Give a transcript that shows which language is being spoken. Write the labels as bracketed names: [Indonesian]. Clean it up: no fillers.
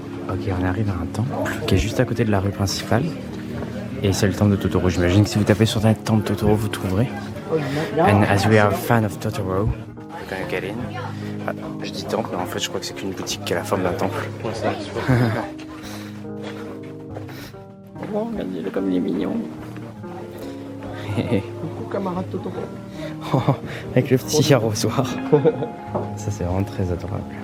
[French] Ok, on arrive à un temple qui est juste à côté de la rue principale. Et c'est le temple de Totoro. J'imagine que si vous tapez sur internet temple Totoro, vous trouverez. [English] And as we are a fan of Totoro, we're gonna get in. [French] Ah, je dis temple, mais en fait je crois que c'est qu'une boutique qui a la forme d'un temple. Oh, regardez-le comme il est mignon. Coucou camarade Totoro. Oh, avec le petit arrosoir. Ça c'est vraiment très adorable.